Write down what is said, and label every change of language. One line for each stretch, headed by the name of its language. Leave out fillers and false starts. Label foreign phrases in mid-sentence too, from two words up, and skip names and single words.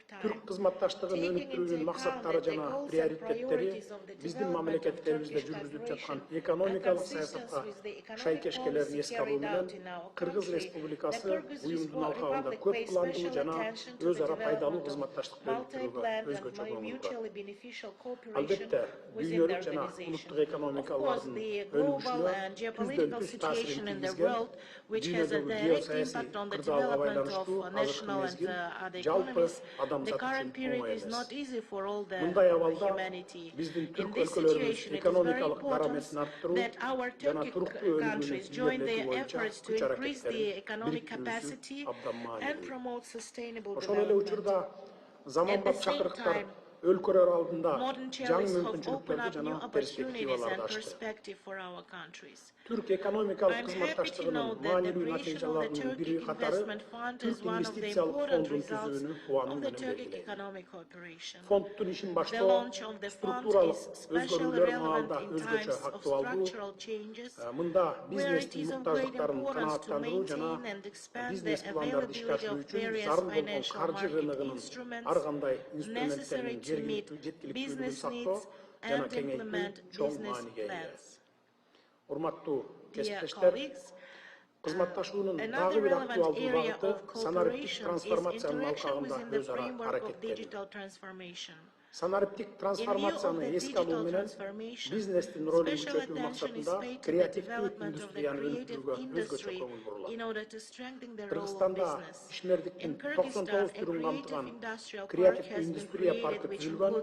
Kyrgyz: Түрк кызматташтыгын өнүктүрүүнүн максаттары жана приоритеттери биздин мамлекеттерибизде жүргүзүлүп жаткан экономикалык саясатка шайкеш келерин эске алуу менен Кыргыз Республикасы уюмдун алкагында көп пландуу жана өз ара пайдалуу кызматташтыкты өнүктүрүүгө өзгөчө көңүл бурат. Албетте, дүйнөлүк жана улуттук экономикалардын өнүгүшүнө түздөн-түз таасирин
English: world, which has a direct impact on the development of national and other economies. The current period is not easy for all the humanity. In this situation, it is very important that our Turkic countries join their efforts to increase the economic capacity and promote sustainable development. At the same time,
Kyrgyz: өлкөлөр алдында
English: modern challenges have opened up new opportunities and perspective for our countries.
Kyrgyz: Түрк экономикалык
English: I'm happy to
Kyrgyz: кызматташтыгынын
English: know that the
Kyrgyz: маанилүү
English: creation of the
Kyrgyz: натыйжаларынын бири
English: Turkic
Kyrgyz: катары
English: Investment Fund is
Kyrgyz: Түрк
English: one of the
Kyrgyz: инвестициялык
English: important
Kyrgyz: фондун
English: results
Kyrgyz: түзүүнү
English: of
Kyrgyz: кубануу
English: the
Kyrgyz: менен
English: Turkic
Kyrgyz: белгилейт.
English: economic cooperation.
Kyrgyz: Фонддун ишин
English: The
Kyrgyz: баштоо
English: launch of the fund
Kyrgyz: структуралык
English: is especially
Kyrgyz: өзгөрүүлөр
English: relevant
Kyrgyz: маалда
English: in
Kyrgyz: өзгөчө
English: times of
Kyrgyz: актуалдуу.
English: structural changes,
Kyrgyz: Мында
English: where it
Kyrgyz: бизнестин
English: is of great
Kyrgyz: муктаждыктарын
English: importance to
Kyrgyz: канааттандыруу жана
English: maintain and expand the
Kyrgyz: бизнес пландарды ишке
English: availability
Kyrgyz: ашыруу
English: of
Kyrgyz: үчүн
English: various
Kyrgyz: зарыл болгон
English: financial
Kyrgyz: каржы
English: market
Kyrgyz: рыногунун
English: instruments
Kyrgyz: ар кандай
English: necessary
Kyrgyz: инструменттеринин
English: to meet
Kyrgyz: жергиликтүүлүгүн
English: business
Kyrgyz: сактоо
English: needs
Kyrgyz: жана
English: and implement
Kyrgyz: кеңейтүү чоң
English: business
Kyrgyz: мааниге ээ.
English: plans.
Kyrgyz: Урматтуу
English: Dear
Kyrgyz: кесиптештер,
English: colleagues,
Kyrgyz: кызматташуунун
English: another
Kyrgyz: дагы бир
English: relevant
Kyrgyz: актуалдуу
English: area
Kyrgyz: багыты
English: of
Kyrgyz: санариптик
English: cooperation is
Kyrgyz: трансформациянын
English: interaction
Kyrgyz: алкагында
English: within the
Kyrgyz: өз ара
English: framework of
Kyrgyz: аракеттенүү.
English: digital transformation.
Kyrgyz: Санариптик трансформацияны эске алуу менен бизнестин ролун күчөтүү максатында креативдүү индустрияны өнүктүрүүгө өзгөчө көңүл бурулат. Кыргызстанда ишмердиктин 99 түрүн камтыган креативдүү индустрия паркы түзүлгөн.